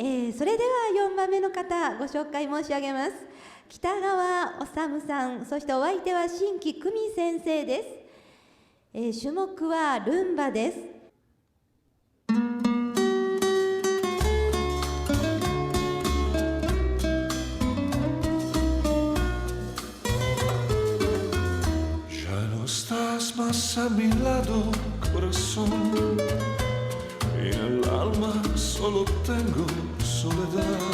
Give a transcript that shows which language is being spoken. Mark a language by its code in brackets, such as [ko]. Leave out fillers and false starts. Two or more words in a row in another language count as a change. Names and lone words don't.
[ja] それでは4番目の方ご紹介申し上げます。北川治さん、そしてお相手は新木久美先生です。種目はルンバです。 [es] Estás más a mi lado, corazón, y en el alma solo tengo soledad.